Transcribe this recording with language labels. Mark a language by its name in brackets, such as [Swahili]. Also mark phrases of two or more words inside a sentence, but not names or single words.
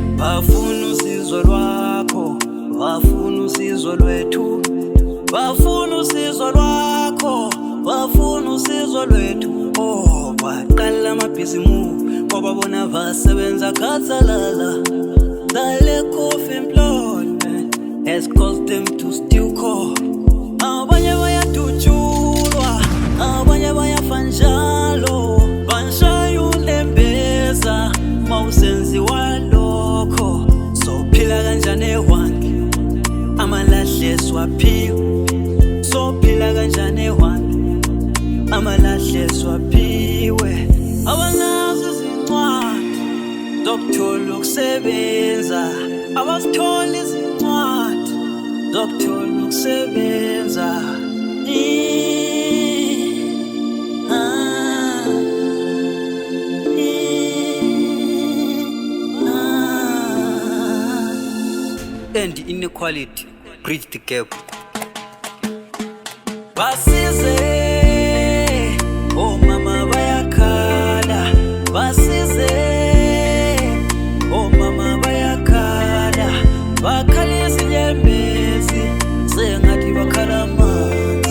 [North Ndebele] bafuna usizo lwakho, bafuna usizo lwethu, bafuna usizo lwakho, bafuna usizo lwethu. Oh, baqala amabhizimusi ngoba bona basebenza khathalala. [English] The lack of employment has caused them to steal coal. [North Ndebele] Abanye bayadutshulwa, abanye bayafa njalo, banshaya ulembeza mawusenziwa lokho. Sophila kanjani ehwange, amalahle swaphiwe. Sophila kanjani ehwange, amalahle swaphiwe. Abanazo izincwadi zokuthola ukusebenza, abazithola izincwadi zokuthola ukusebenza. [English] And inequality, bridge the gap. [North Ndebele] Basize, omama bayakhala. Basize, omama bayakhala. Bakhala izinyembezi, sengathi bakhala amanzi.